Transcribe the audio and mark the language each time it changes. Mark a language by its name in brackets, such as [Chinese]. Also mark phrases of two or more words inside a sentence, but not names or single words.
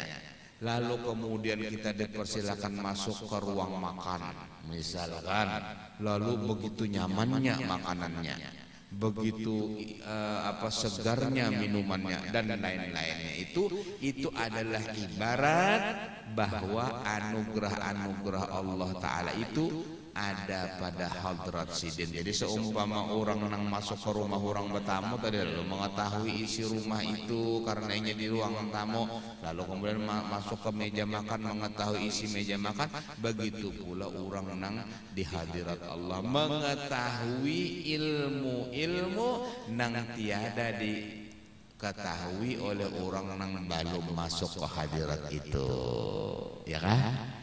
[Indonesian] Lalu kemudian kita dipersilakan masuk ke ruang makan misalkan, lalu begitu nyamannya makanannya, begitu segarnya minumannya dan lain-lainnya. Itu adalah ibarat bahwa anugerah-anugerah Allah Ta'ala itu ada pada hadrat sidin. Jadi seumpama orang nang masuk ke rumah orang bertamu tadi, lalu mengetahui isi rumah itu karena ini di ruang tamu, lalu kemudian masuk ke meja makan mengetahui isi meja makan, begitu pula orang nang di hadirat Allah mengetahui ilmu-ilmu nang tiada diketahui oleh orang nang belum masuk ke hadirat itu, ya kan?